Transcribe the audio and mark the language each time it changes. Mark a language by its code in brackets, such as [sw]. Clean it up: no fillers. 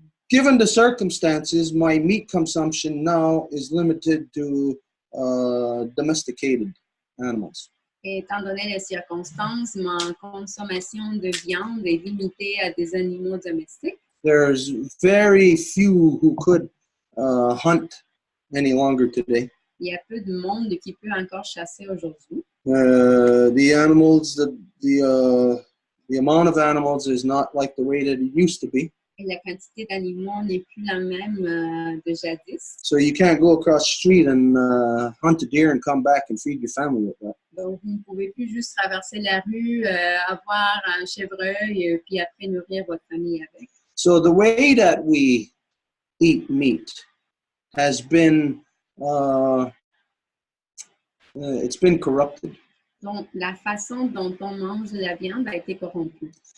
[en] Given the circumstances, my meat consumption now is limited to domesticated animals. [fr] Et étant donné les circonstances, ma consommation de viande est limitée à des animaux domestiques. [en] There's very few who could hunt any longer today. [fr] Il y a peu de monde qui peut encore chasser aujourd'hui. [en] The animals, the amount of animals is not like the way that it used to be. [fr] Et la quantité d'animaux n'est plus la même de jadis. [en] So you can't go across the street and hunt a deer and come back and feed your family with that. [fr] Donc, vous ne pouvez plus juste traverser la rue, avoir un chevreuil, puis après nourrir votre famille avec. [en] So the way that we eat meat has been, it's been corrupted. [fr] Donc, la façon dont on mange de la viande a été corrompue.